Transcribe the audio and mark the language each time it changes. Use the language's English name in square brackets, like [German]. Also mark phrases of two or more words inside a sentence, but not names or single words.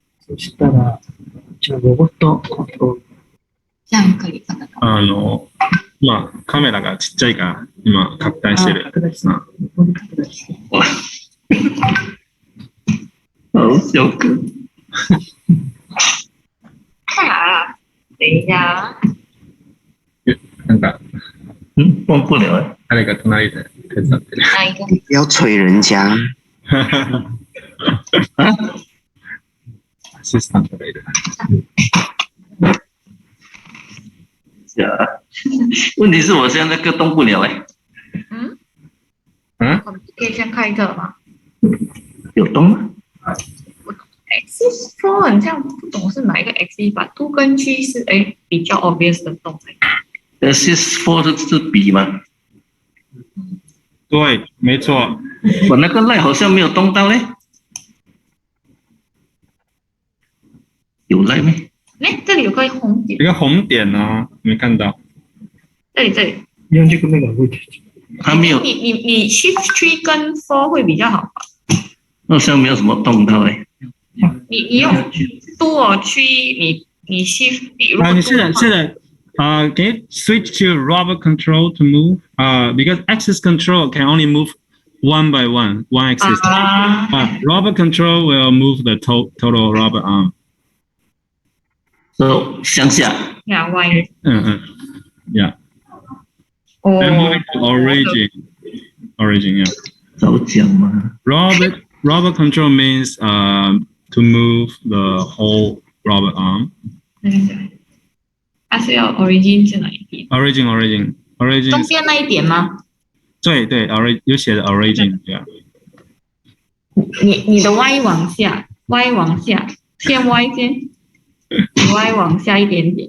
[Japanese] そしたら、うちのロボットコントロール。 [Chinese] 这样可以看得到。 [Japanese] まあ、カメラがちっちゃいから、今、拡大してる。拡大してる。横に拡大してる。 [Chinese] 好笑个。啊，等一下， [Japanese] なんか、 [Chinese] 忘不了哎。 [Japanese] 誰か隣で手伝ってる。 [Chinese] 哪一个？不要催人家。 [Japanese] アシスタントがいる。 [Chinese] 是啊，问题是我现在那个动不了哎。我们可以先看一个吗有动吗？？X4 很像不懂是哪一个 X 吧，2跟7是比较 obvious 的动。 Assist4 是笔吗？对，没错。我那个 line 好像没有动到嘞。有 line 没？这里有个红点一，个红点呢，没看到。这里。 [Japanese] 40個目が動いてる。 [Chinese] 还没有，你 Shift 3跟4会比较好吧？好像没有什么动到哎。你用 2 3，你 Shift 你现在 [English] can you switch to robot control to move? Because axis control can only move one by one axis. Robot control will move the total robot arm. [Chinese] So 向下。呀 Y。 [English] Yeah. [Chinese] 哦。 [English] Then moving to origin, yeah. [Chinese] 早讲嘛。 [English] Robot control means to move the whole robot arm. [Chinese] 它是要 origin 是哪一点 [English] ？Origin. [Chinese] 中间那一点吗？对 有写的 origin， yeah. 你的 Y 往下，先 Y 先，你 Y 往下一点点。